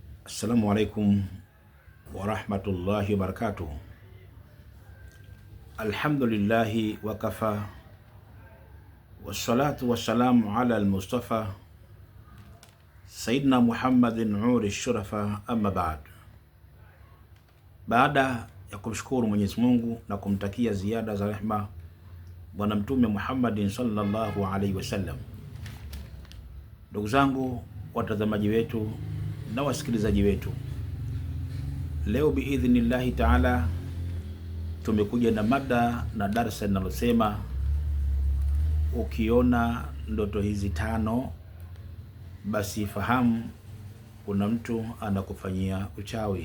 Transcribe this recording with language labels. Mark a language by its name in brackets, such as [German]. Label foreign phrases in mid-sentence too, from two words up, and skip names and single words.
[Arabic] السلام عليكم ورحمة الله وبركاته. الحمد لله وكفى والصلاة والسلام على المصطفى سيدنا محمد وآله الشرفاء أما بعد. [Swahili] Baada ya kumshukuru Mwenyezi Mungu na kumtakia ziada za rehma Bwana Mtume Muhammadin [Arabic] صلى الله عليه وسلم, [Swahili] ndugu zangu watazamaji wetu na wasikilizaji wetu, leo [Arabic] بإذن الله تعالى [Swahili] tumekuja na mada na darsa linalosema ukiona ndoto hizi tano basi fahamu kuna mtu anakufanyia uchawi.